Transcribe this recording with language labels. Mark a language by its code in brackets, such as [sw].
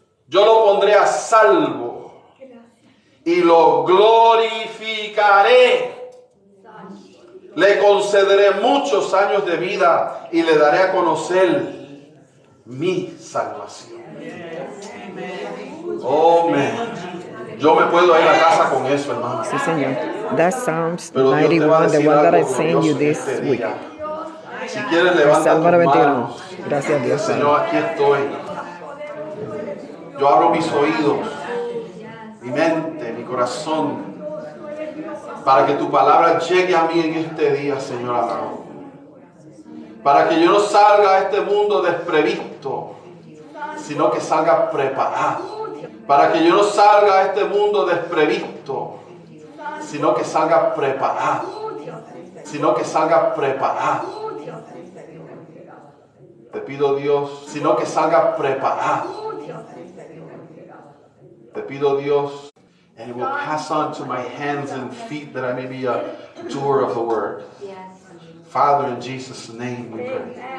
[es] Yo lo pondré a salvo y lo glorificaré. Le concederé muchos años de vida y le daré a conocer mi salvación. Amén. Yo me puedo ir a casa con eso, hermano. Sí, Señor. [en] That Psalms 91, the one that I sent you this week. [es] Si quieres, levanta tus manos. Gracias a Dios. Señor, aquí estoy. Yo abro mis oídos, mi mente, mi corazón. Para que tu palabra llegue a mí en este día, Señor amado. Para que yo no salga a este mundo desprevisto, sino que salga preparado. Para que yo no salga a este mundo desprevisto, sino que salga preparado. Sino que salga preparado. Te pido, Dios, sino que salga preparado. Te pido, Dios, [en] and it will pass on to my hands and feet that I may be a doer of the word. Father, in Jesus' name we pray.